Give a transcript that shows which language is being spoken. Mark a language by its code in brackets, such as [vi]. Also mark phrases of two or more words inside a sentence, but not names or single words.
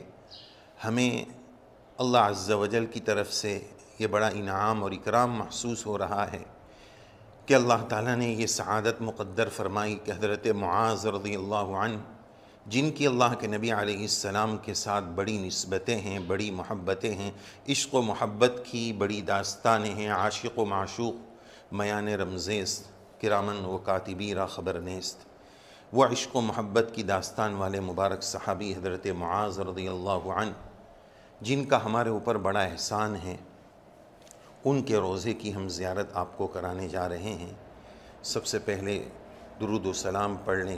[ur] ہمیں اللہ عز و جل کی طرف سے یہ بڑا انعام اور اکرام محسوس ہو رہا ہے کہ اللہ تعالیٰ نے یہ سعادت مقدر فرمائی کہ حضرت معاذ [ar] رضی اللہ عنہ، [ur] جن کی اللہ کے نبی [ar] علیہ السلام [ur] کے ساتھ بڑی نسبتیں ہیں، بڑی محبتیں ہیں، عشق و محبت کی بڑی داستانیں ہیں، [fa] عاشق و معشوق میان رمزیست، کرامن و کاتبی را خبر نیست، [ur] وہ عشق و محبت کی داستان والے مبارک صحابی حضرت معاذ [ar] رضی اللہ عنہ، [ur] جن کا ہمارے اوپر بڑا احسان ہے، ان کے روضے کی ہم زیارت آپ کو کرانے جا رہے ہیں۔ سب سے پہلے درود و سلام پڑھ لیں۔